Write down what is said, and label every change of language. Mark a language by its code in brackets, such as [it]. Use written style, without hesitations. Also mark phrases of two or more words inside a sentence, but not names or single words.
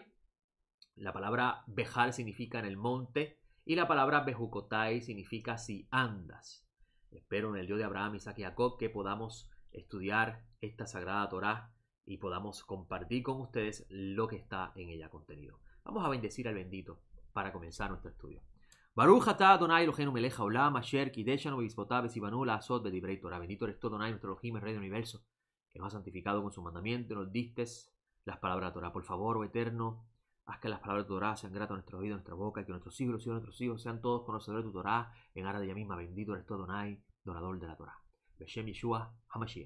[es] La palabra Behar significa en el monte y la palabra Behukotai significa si andas. Espero en el Dios de Abraham, Isaac y Jacob que podamos estudiar esta sagrada Torá y podamos compartir con ustedes lo que está en ella contenido. Vamos a bendecir al bendito para comenzar nuestro estudio. [he] ברוך אתה אדני אלהינו מלך העולם אשר קדשנו במצותיו וצונו לעשות בדברי תורה. [es] Bendito eres tú, Adonai, nuestro Elohim, el Rey del Universo, que nos ha santificado con su mandamiento y nos diste las palabras de Torah. Por favor, oh Eterno, haz que las palabras de Torah sean gratas a nuestro oído, a nuestra boca, y que nuestros hijos y nuestros hijos sean todos conocedores de tu Torah en ara de ella misma. Bendito eres tú, Adonai, donador de la Torah. [he] בשם ישוע המשיח.